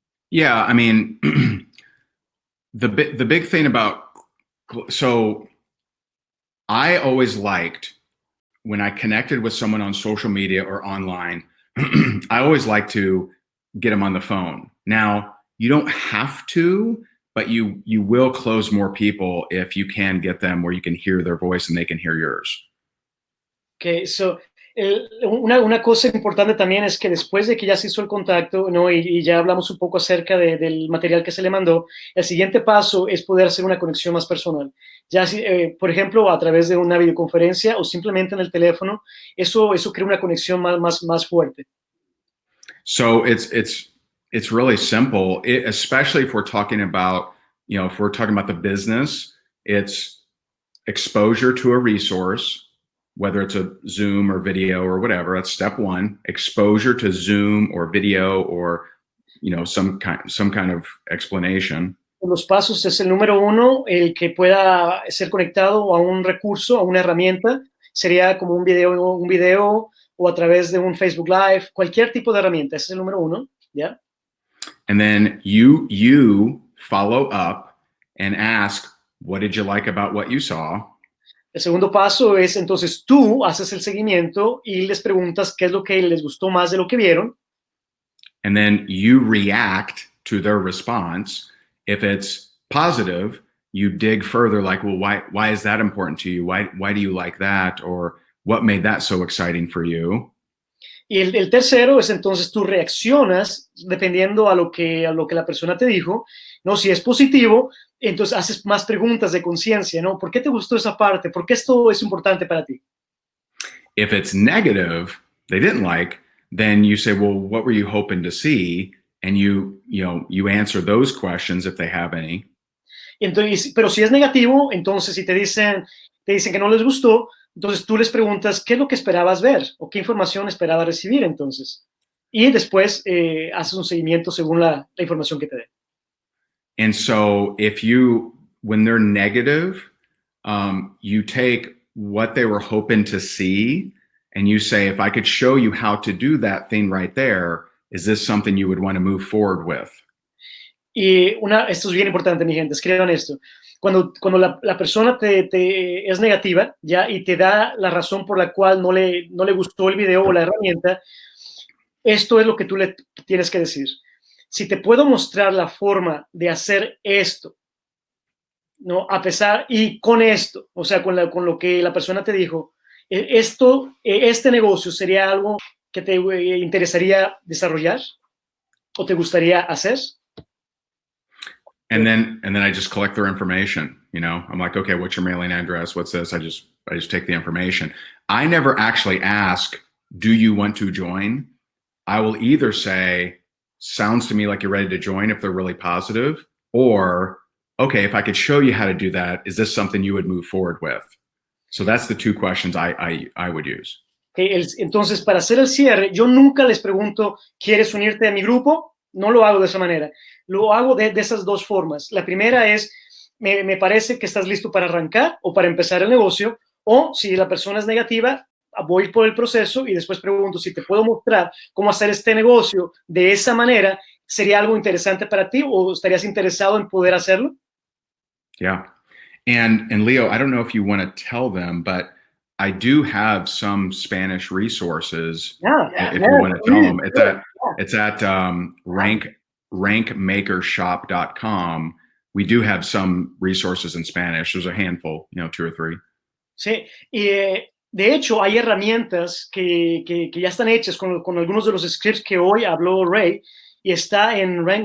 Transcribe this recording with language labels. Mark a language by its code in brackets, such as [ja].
[en] Yeah, I mean, the big thing about, so I always liked when I connected with someone on social media or online, I always like to get them on the phone. Now, you don't have to, but you will close more people if you can get them where you can hear their voice and they can hear yours. Okay, so [es] una cosa importante también es que después de que ya se hizo el contacto, ¿no? y ya hablamos un poco acerca del material que se le mandó, el siguiente paso es poder hacer una conexión más personal. Ya, por ejemplo, a través de una videoconferencia o simplemente en el teléfono, eso crea una conexión más fuerte. [en] So it's really simple, especially if we're talking about, the business, it's exposure to a resource, whether it's a Zoom or video or whatever. That's step one. Exposure to Zoom or video or some kind of explanation. [es] Los pasos es el número uno, el que pueda ser conectado a un recurso, a una herramienta, sería como un video o a través de un Facebook Live, cualquier tipo de herramienta. Ese es el número uno, ¿ya? [en] And then you follow up and ask, what did you like about what you saw? [es] El segundo paso es, entonces, tú haces el seguimiento y les preguntas qué es lo que les gustó más de lo que vieron. [en] And then you react to their response. If it's positive, you dig further, like, well, why is that important to you? Why do you like that? Or what made that so exciting for you? [es] Y el tercero es, entonces, tú reaccionas dependiendo a lo que la persona te dijo, ¿no? Si es positivo, entonces haces más preguntas de conciencia, ¿no? ¿Por qué te gustó esa parte? ¿Por qué esto es importante para ti? [en] If it's negative, they didn't like, then you say, well, what were you hoping to see? And you answer those questions if they have any. [es] Entonces, pero si es negativo, entonces si te dicen que no les gustó, Entonces tú les preguntas qué es lo que esperabas ver o qué información esperabas recibir entonces. Y después haces un seguimiento según la información que te dé. [en] And so when they're negative, you take what they were hoping to see and you say, if I could show you how to do that thing right there, is this something you would want to move forward with? [es] Y esto es bien importante, mi gente, escriban esto. Cuando la persona es negativa, ¿ya? Y te da la razón por la cual no le gustó el video o la herramienta, esto es lo que tú le tienes que decir. Si te puedo mostrar la forma de hacer esto, ¿no? A pesar, y con esto, o sea, con lo que la persona te dijo, este negocio sería algo que te interesaría desarrollar o te gustaría hacer. [en] And then I just collect their information. You know, I'm like, okay, what's your mailing address? What's this? I just take the information. I never actually ask, do you want to join? I will either say, sounds to me like you're ready to join if they're really positive, or, okay, if I could show you how to do that, is this something you would move forward with? So that's the two questions I would use. [es] Okay, entonces, para hacer el cierre, yo nunca les pregunto, ¿quieres unirte a mi grupo? No lo hago de esa manera. Lo hago de esas dos formas. La primera es, me parece que estás listo para arrancar o para empezar el negocio, o si la persona es negativa, voy por el proceso y después pregunto si te puedo mostrar cómo hacer este negocio de esa manera. ¿Sería algo interesante para ti o estarías interesado en poder hacerlo? [en] Yeah. And Leo, I don't know if you want to tell them, but I do have some Spanish resources. If you want to tell them, it's at rankmakershop.com. We do have some resources in Spanish. There's a handful, 2 or 3. [es] Sí, y de hecho hay herramientas que ya están hechas con algunos de los scripts que hoy habló Ray, y está en